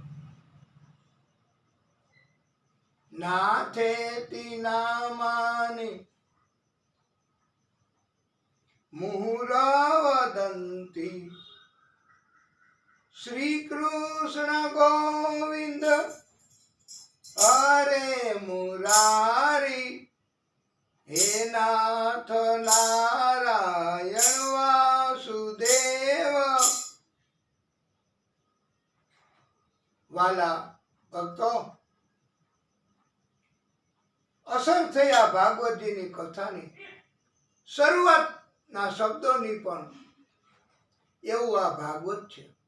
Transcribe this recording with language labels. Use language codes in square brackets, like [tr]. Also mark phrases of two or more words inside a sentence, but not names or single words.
[sa] नाथेति नामानि मुहुरवदन्ति श्री कृष्ण गोविंद हरे मुरारी हे नाथ नारायण वासुदेव. [gu] વાલા ભક્તો, અસર થઈ આ ભાગવતજીની કથાની. શરૂઆતના શબ્દોની પણ એવું આ ભાગવત છે.